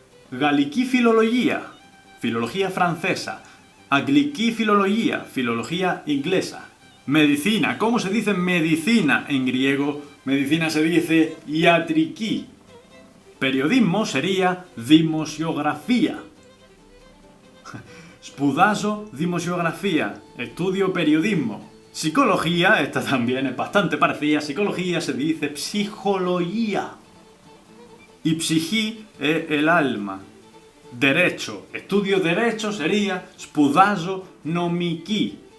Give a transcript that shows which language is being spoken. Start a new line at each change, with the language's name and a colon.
Greek: Galiquí filología.
Spanish: Filología francesa.
Greek: Agliquí filología.
Spanish: Filología inglesa. Medicina. ¿Cómo se dice medicina en griego? Medicina se dice iatriquí. Periodismo sería δημοσιογραφία.
Greek: Σπουδάζω δημοσιογραφία.
Spanish: Estudio periodismo. Psicología, esta también es bastante parecida. Psicología se dice psicología. Y psiquí es el alma. Derecho. Estudio derecho sería
Greek: σπουδάζω νομική.